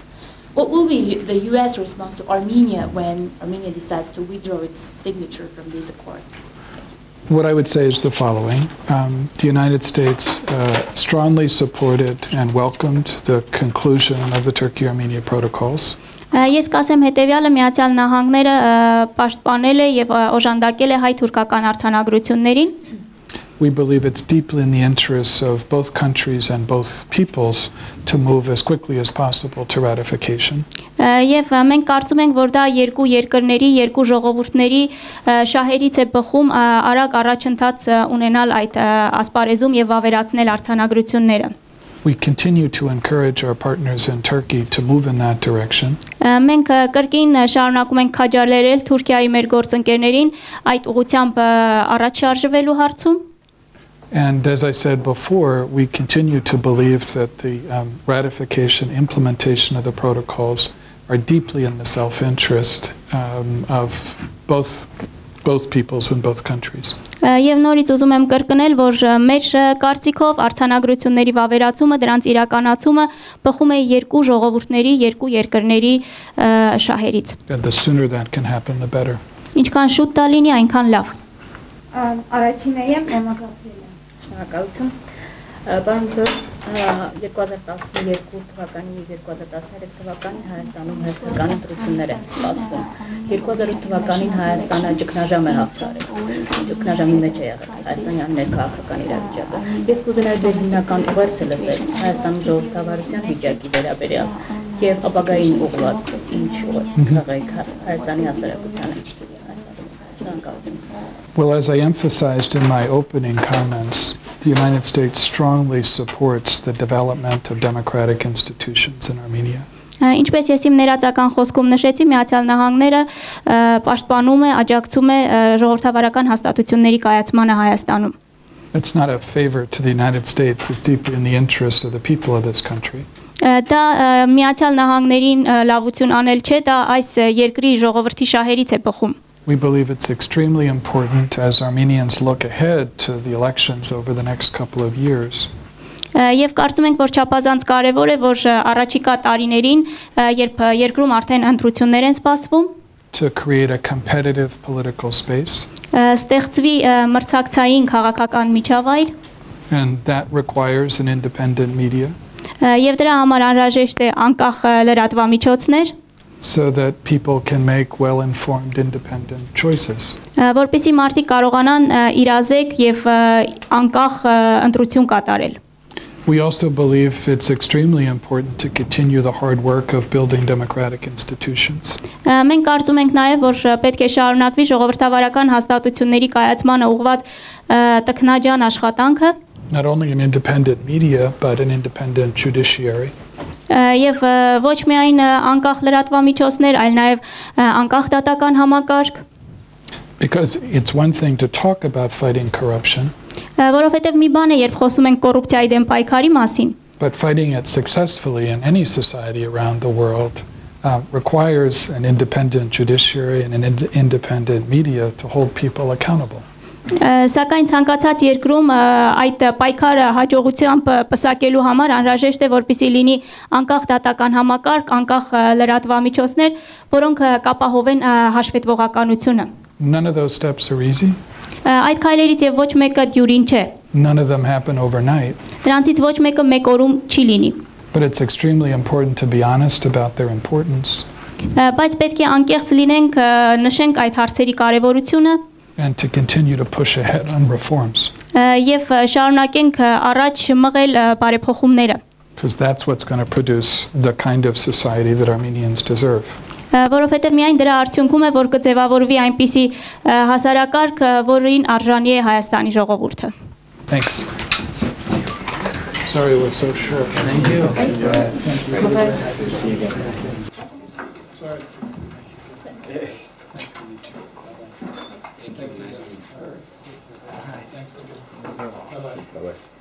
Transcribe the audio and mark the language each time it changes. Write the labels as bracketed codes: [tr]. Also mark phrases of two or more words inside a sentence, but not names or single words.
[en] What will be the U.S. response to Armenia when Armenia decides to withdraw its signature from these accords? What I would say is the following. The United States strongly supported and welcomed the conclusion of the Turkey-Armenia protocols. [hy] Ես կասեմ հետևյալը, Միացյալ Նահանգները պաշտպանել է եւ օժանդակել է հայ-թուրքական արձանագրություններին. [en] We believe it's deeply in the interests of both countries and both peoples to move as quickly as possible to ratification. [hy] Եվ մենք կարծում ենք, որ դա երկու երկրների, երկու ժողովուրդների շահերից է բխում արագ առաջընթաց ունենալ այդ ասպարեզում եւ վավերացնել արձանագրությունները. [en] We continue to encourage our partners in Turkey to move in that direction. [hy] Մենք կրկին շարունակում ենք քաջալերել Թուրքիայի մեր գործընկերներին այդ ուղղությամբ առաջ շարժվելու հարցում. [en] And as I said before, we continue to believe that the ratification, implementation of the protocols are deeply in the self-interest of both peoples and both countries. [hy] Եվ նորից ուզում եմ կրկնել, որ մեր կարծիքով արձանագրությունների վավերացումը, դրանց իրականացումը բխում է երկու ժողովուրդների, երկու երկրների շահերից. [en] And the sooner that can happen, the better. [hy] Ինչքան շուտ դա լինի, այնքան լավ. Առաջինը եմ Էմագրացիելը. Շնորհակալություն. Պարոն Բերձ, 2012 թվականի եւ 2013 թվականին Հայաստանում հերթական ընտրություններ են սպասվում։ 2008 թվականին Հայաստանը ճգնաժամ է հաղթարել։ Ճգնաժամի մեջ է եղել հայաստանյան ներքաղաքական իրավիճակը։ Ես կուզենայի ձեր հիմնական ուղերձը լսել Հայաստանում ժողովրդավարության վիճակի վերաբերյալ եւ ապագային ուղղված ինչ ուղերձ կհղեք Հայաստանի հասարակությանը։ Շնորհակալություն։ [en] Well, as I emphasized in my opening comments, the United States strongly supports the development of democratic institutions in Armenia. [hy] Ինչպես ես իմ ներածական խոսքում նշեցի, Միացյալ Նահանգները պաշտպանում է, աջակցում է ժողովրդավարական հաստատությունների կայացմանը Հայաստանում. [en] It's not a favor to the United States, it's deeply in the interests of the people of this country. [hy] Դա Միացյալ Նահանգներին լավություն անել չէ, դա այս երկրի ժողովրդի շահերից է բխում. [en] We believe it's extremely important as Armenians look ahead to the elections over the next couple of years. [hy] Եվ կարծում ենք, որ չափազանց կարևոր է, որ առաջիկա տարիներին, երբ երկրում արդեն ընտրություններ են սպասվում, [en] to create a competitive political space. [hy] Ստեղծվի մրցակցային քաղաքական միջավայր. [en] And that requires an independent media. [hy] Եվ դրա համար անհրաժեշտ է անկախ լրատվամիջոցներ. [en] So that people can make well-informed, independent choices. [hy] Որպեսզի մարդիկ կարողանան իրազեկ եւ անկախ ընտրություն կատարել. [en] We also believe it's extremely important to continue the hard work of building democratic institutions. [hy] Մենք կարծում ենք նաեւ, որ պետք է շարունակվի ժողովրդավարական հաստատությունների կայացմանը ուղղված տքնաջան աշխատանքը. [en] Not only an independent media, but an independent judiciary. [hy] Եվ ոչ միայն անկախ լրատվամիջոցներ, այլ նաև անկախ դատական համակարգ. [en] Because it's one thing to talk about fighting corruption. [hy] Որովհետև մի բան է, երբ խոսում ենք կոռուպցիայի դեմ պայքարի մասին. [en] But fighting it successfully in any society around the world requires an independent judiciary and an independent media to hold people accountable. [hy] Սակայն ցանկացած երկրում այդ պայքարը հաջողությամբ պսակելու համար անհրաժեշտ է, որպեսզի լինի անկախ դատական համակարգ, անկախ լրատվամիջոցներ, որոնք կապահովեն հաշվետվողականությունը. [en] None of those steps are easy. [hy] Այդ քայլերից եւ ոչ մեկը դյուրին չէ. [en] None of them happen overnight. [hy] Դրանցից ոչ մեկը մեկ օրում չի լինի. [en] But it's extremely important to be honest about their importance. [hy] Բայց պետք է անկեղծ լինենք, նշենք այդ հարցերի կարևորությունը. [en] And to continue to push ahead on reforms. [hy] Եվ շարունակենք առաջ մղել բարեփոխումները. [en] Because that's what's going to produce the kind of society that Armenians deserve. [hy] Որովհետև միայն դրա արդյունքում է, որ կձևավորվի այնպիսի հասարակարգ, որին արժանի է Հայաստանի ժողովուրդը. [en] Thanks. Sorry it was so short. Thank you. Thank you. See you again. Sorry. Thank you. Nice to meet you. Thanks again. Bye-bye. Bye-bye.